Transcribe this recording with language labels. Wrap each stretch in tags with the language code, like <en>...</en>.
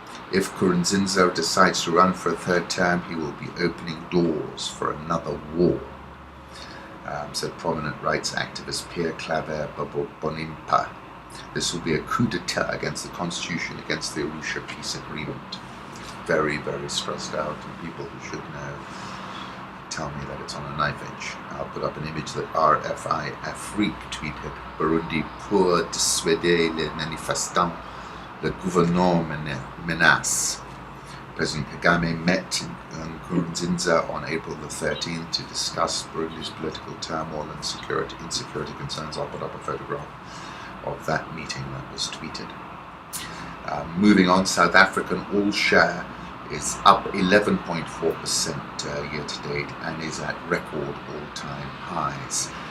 <en>If Nkurunziza decides to run for a third term, he will be opening doors for another war, said prominent rights activist Pierre Claver Bonimpa. This will be a coup d'etat against the constitution, against the Arusha peace agreement. Very, very stressed out, and people who should know tell me that it's on a knife edge. I'll put up an image that RFI Afrique tweeted.</en> <fr>Burundi pour dissuader les manifestants. Le gouvernement menace.</fr> <en>President Kagame met Nkurunziza on April the 13th to discuss Burundi's political turmoil and insecurity concerns. I'll put up a photograph of that meeting that was tweeted. Moving on, South African all-share is up 11.4% year to date and is at record all-time highs.</en>